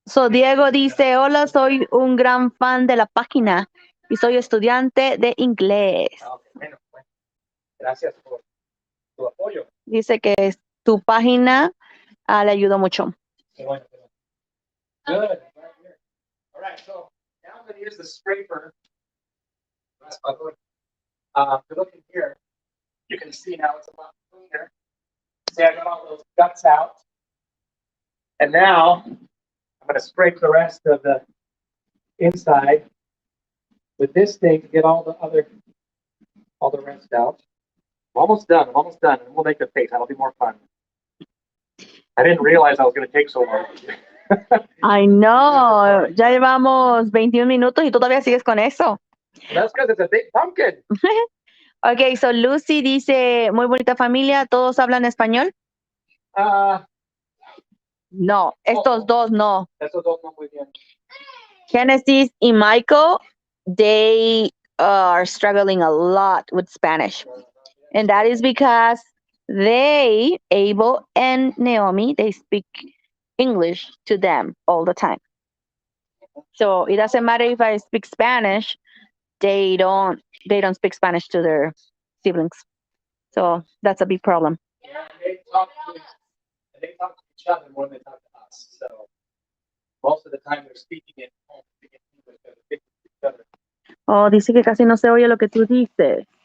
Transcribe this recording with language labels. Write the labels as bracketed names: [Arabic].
[Spanish] Diego dice, hola, soy un gran fan de la página y soy estudiante de inglés. Bueno. Gracias por tu apoyo. Dice que tu página le ayudó mucho. Bueno. Good. [English] All right, so now I'm going to use the scraper. If you look in here, you can see now it's a lot cleaner. See, I got all those guts out. And now I'm going to scrape the rest of the inside with this thing to get all the rest out. I'm almost done. And we'll make the face. That'll be more fun. I didn't realize I was going to take so long. I know. [Spanish] Ya llevamos 21 minutos y tú todavía sigues con eso. [English] That's because it's a big pumpkin. [Spanish] Okay, so Lucy dice, muy bonita familia, ¿todos hablan español? No, estos dos no. Estos dos no muy bien. [English] Genesis y Michael, they are struggling a lot with Spanish. And that is because they, Abel and Naomi, they speak English to them all the time. So it doesn't matter if I speak Spanish, they don't speak Spanish to their siblings. So that's a big problem. Yeah, they talk to each other more than they talk to us. So most of the time they're speaking at home, speaking English, they're speaking to each other. [Spanish] Oh, dice que casi no se oye lo que tú dices.